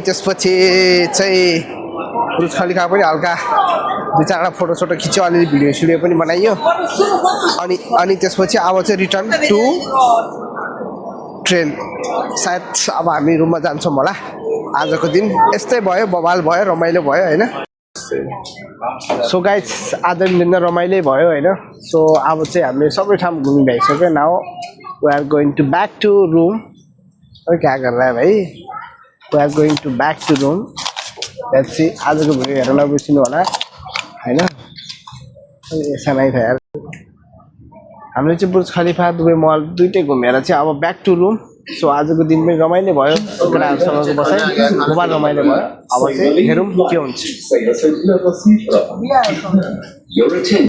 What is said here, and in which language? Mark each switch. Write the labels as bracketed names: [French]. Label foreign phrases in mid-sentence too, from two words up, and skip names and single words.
[Nepali] त्यसपछि चाहिँ बुर्ज खलिफा पनि हल्का दुई चारवटा फोटोसोटो खिच्यो अलिअलि भिडियो सिडियो पनि बनाइयो अनि त्यसपछि अब चाहिँ [English] return to train [Nepali] सायद अब हामी रुममा जान्छौँ होला आजको दिन यस्तै भयो बवाल भयो रमाइलो भयो होइन [English] so guys [Nepali] आज दिन रमाइलो भयो होइन सो अब चाहिँ हामीले सबै ठाउँ घुमि भइसक्यो [English] now we are going to back to room [Hindi] क्या कर रहा है भाइ [English] we are going to back to room let's see [Nepali] आजको भिडियो हेरेर नबिर्सिनु होला होइन ऐसा नै थियो यार हामीले चाहिँ बुर्ज खलिफा दुबई मल दुइटै घुमेर चाहिँ अब [English] back to room [Nepali] सो आजको दिन पनि रमाइलो भयो केटाहरूसँगको बसाइ मोबाइल रमाइलो भयो अब चाहिँ हेरौँ के हुन्छ